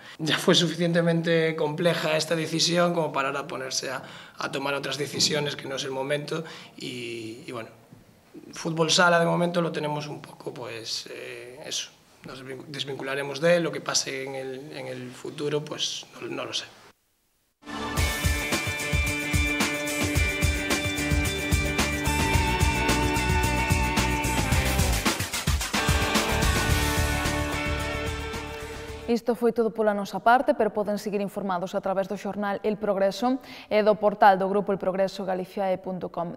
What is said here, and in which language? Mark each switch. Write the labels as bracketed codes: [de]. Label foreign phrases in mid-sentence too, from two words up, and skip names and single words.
[es] Ya fue suficientemente compleja esta decisión como para ahora ponerse a tomar otras decisiones, que no es el momento, y bueno, fútbol sala de momento lo tenemos un poco, pues eso, nos desvincularemos de él, lo que pase en el futuro, pues no lo sé. [gl] Isto foi todo pola nosa parte, pero poden seguir informados a través do xornal El Progreso e do portal do grupo elprogresogaliciae.com.